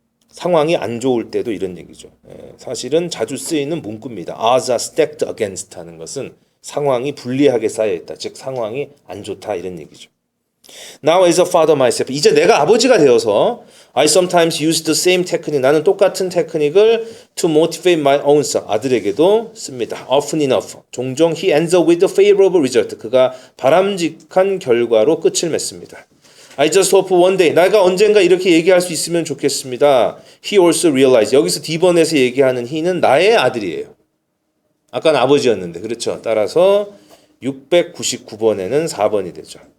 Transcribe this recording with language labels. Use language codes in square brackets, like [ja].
[ko] 상황이 안 좋을 때도 이런 얘기죠. 사실은 자주 쓰이는 문구입니다. as stacked against 하는 것은 상황이 불리하게 쌓여있다. 즉 상황이 안 좋다 이런 얘기죠. [en] Now as a father myself. [ko] 이제 내가 아버지가 되어서 [en] I sometimes use the same technique. [ko] 나는 똑같은 테크닉을 [en] to motivate my own son. [ko] 아들에게도 씁니다. [en] Often enough. 종종 he ends up with a favorable result. [ko] 그가 바람직한 결과로 끝을 맺습니다. [en] I just hope one day. [ko] 내가 언젠가 이렇게 얘기할 수 있으면 좋겠습니다. [en] He also realized. [ko] 여기서 D번에서 얘기하는 he는 나의 아들이에요. 아까는 아버지였는데. 그렇죠. 따라서 699번에는 4번이 되죠.